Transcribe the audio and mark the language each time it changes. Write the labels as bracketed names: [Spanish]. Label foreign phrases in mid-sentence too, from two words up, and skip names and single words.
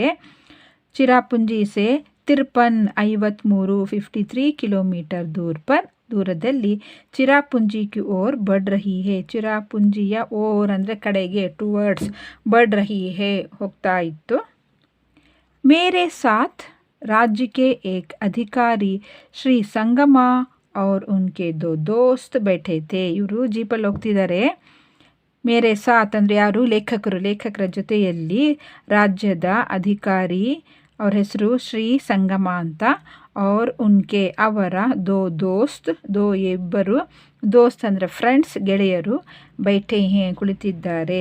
[Hindi] चिरापुंजी से 53 53 किलोमीटर ದೂರದಲ್ಲಿ चिरापुंजी की ओर बढ़ रही है. [Kannada] ಚಿರಾಪುಂಜಿಯ ಓರ್ ಅಂದರೆ ಕಡೆಗೆ, ಟುವರ್ಡ್ಸ್, [Hindi] बढ़ रही है [Kannada] ಹೋಗ್ತಾ ಇತ್ತು. [Hindi] मेरे साथ राज्य के एक अधिकारी श्री ಸಂಗಮ और उनके 2 दोस्त बैठे थे. [Kannada] ಇವರು ಜೀಪಲ್ಲಿ ಹೋಗ್ತಿದ್ದಾರೆ. [Hindi] मेरे साथ [Kannada] ಅಂದರೆ ಯಾರು? ಲೇಖಕರ ಜೊತೆಯಲ್ಲಿ ರಾಜ್ಯದ ಅಧಿಕಾರಿ, ಅವ್ರ ಹೆಸರು ಶ್ರೀ ಸಂಗಮ ಅಂತ. ಅವ್ರ ಉನ್ಕೆ ಅವರ 2 ದೋಸ್ತ್, ಇಬ್ಬರು, ದೋಸ್ತ್ ಅಂದರೆ ಫ್ರೆಂಡ್ಸ್, ಗೆಳೆಯರು, [Hindi] बैठे हैं [Kannada] ಕುಳಿತಿದ್ದಾರೆ.